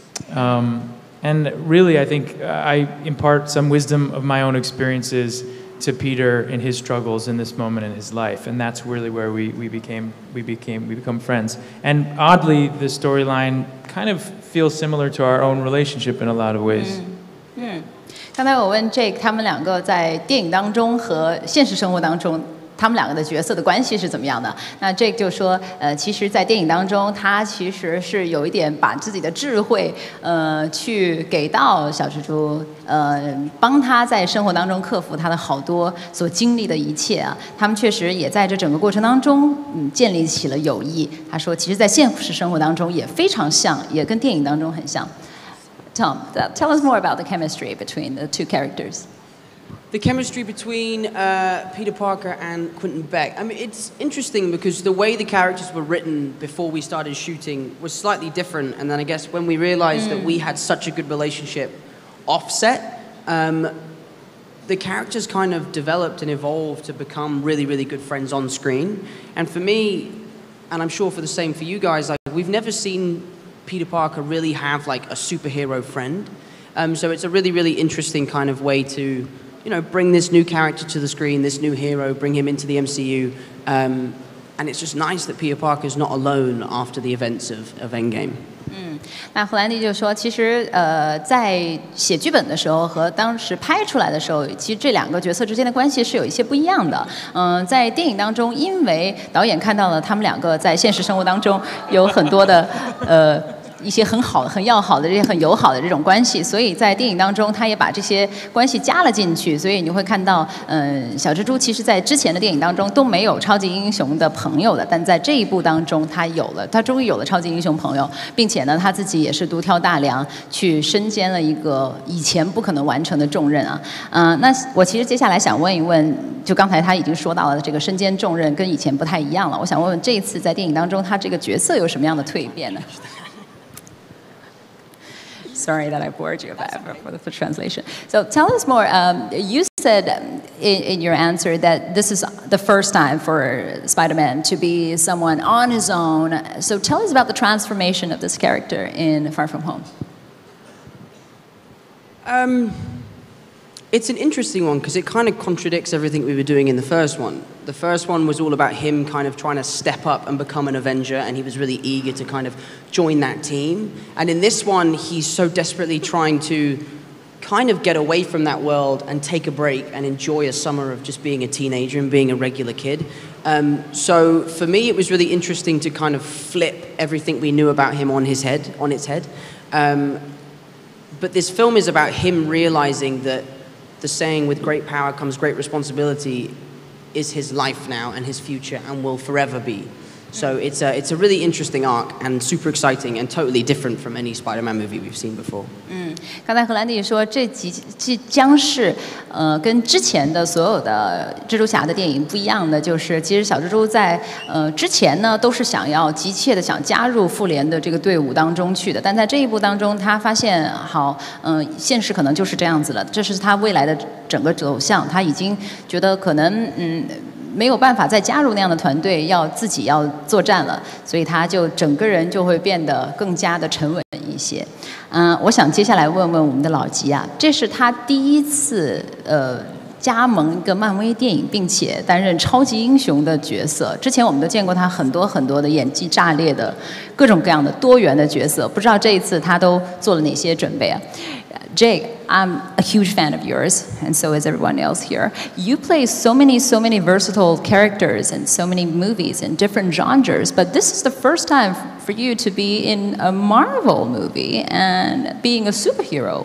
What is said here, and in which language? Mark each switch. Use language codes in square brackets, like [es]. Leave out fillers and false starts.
[en] And really, I think I impart some wisdom of my own experiences to Peter in his struggles in this moment in his life, and that's really where we become friends. And oddly, the storyline kind of feels similar to our own relationship in a lot of ways. [zh] 刚才我问 Jake 他们两个在电影当中和现实生活当中他们两个的角色的关系是怎么样的？那 Jake 就说，其实，在电影当中，他其实是有一点把自己的智慧，去给到小蜘蛛，帮他在生活当中克服他的好多所经历的一切啊。他们确实也在这整个过程当中，建立起了友谊。他说，其实，在现实生活当中也非常像，也跟电影当中很像。 [en] Tom, tell us more about the chemistry between the two characters. The chemistry between Peter Parker and Quentin Beck. I mean, it's interesting because the way the characters were written before we started shooting was slightly different. And then I guess when we realized that we had such a good relationship offset, the characters kind of developed and evolved to become really, really good friends on screen. And for me, and I'm sure for the same for you guys, like we've never seen Peter Parker really have like a superhero friend. So it's a really, really interesting kind of way to, you know, bring this new character to the screen, this new hero, bring him into the MCU. And it's just nice that Peter Parker's not alone after the events of Endgame. [zh] 那荷兰弟就说，其实在写剧本的时候和当时拍出来的时候，其实这两个角色之间的关系是有一些不一样的。在电影当中，因为导演看到了他们两个在现实生活当中有很多的一些很好、很要好的这些很友好的这种关系，所以在电影当中，他也把这些关系加了进去。所以你会看到，小蜘蛛其实在之前的电影当中都没有超级英雄的朋友的，但在这一部当中，他有了，他终于有了超级英雄朋友，并且呢，他自己也是独挑大梁去身兼了一个以前不可能完成的重任啊。那我其实接下来想问一问，就刚才他已经说到了这个身兼重任跟以前不太一样了，我想问问这一次在电影当中，他这个角色有什么样的蜕变呢？ [en] Sorry that I bored you for the translation. So tell us more. You said in your answer that this is the first time for Spider-Man to be someone on his own. So tell us about the transformation of this character in Far From Home. It's an interesting one because it kind of contradicts everything we were doing in the first one. The first one was all about him kind of trying to step up and become an Avenger, and he was really eager to kind of join that team. And in this one, he's so desperately trying to kind of get away from that world and take a break and enjoy a summer of just being a teenager and being a regular kid. So for me, it was really interesting to kind of flip everything we knew about him on its head. But this film is about him realizing that the saying, with great power comes great responsibility, is his life now and his future and will forever be. So it's a really interesting arc and super exciting and totally different from any Spider-Man movie we've seen before. [zh] 刚才荷兰弟说，这将是跟之前的所有的蜘蛛侠的电影不一样的，就是其实小蜘蛛在之前呢都是急切的想加入复联的这个队伍当中去的，但在这一部当中，他发现现实可能就是这样子了，这是他未来的整个走向，他已经觉得可能没有办法再加入那样的团队，自己要作战了，所以他就整个人就会变得更加的沉稳一些。我想接下来问问我们的老吉啊，这是他第一次加盟一个漫威电影，并且担任超级英雄的角色。之前我们都见过他很多很多的演技炸裂的各种各样的多元的角色，不知道这一次他都做了哪些准备啊？ [en] Jake, I'm a huge fan of yours, and so is everyone else here. You play so many versatile characters in so many movies in different genres, but this is the first time for you to be in a Marvel movie and being a superhero.